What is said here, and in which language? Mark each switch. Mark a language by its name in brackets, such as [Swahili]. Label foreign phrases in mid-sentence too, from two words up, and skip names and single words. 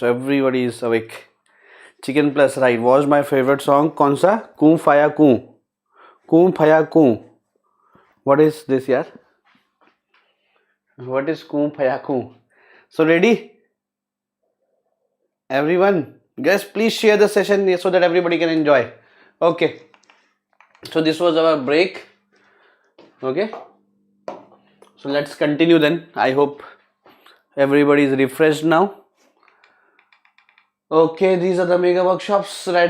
[English] So everybody is awake. Chicken Plus Ride was my favorite song. [Hindi] कौन सा? कूं फाया कूं, कूं फाया कूं. [English] What is this, yaar? What is कूं फाया कूं? So ready? Everyone, guys, please share the session so that everybody can enjoy. Okay. So this was our break. Okay. So let's continue then. I hope everybody is refreshed now. Okay, these are the mega workshops, right?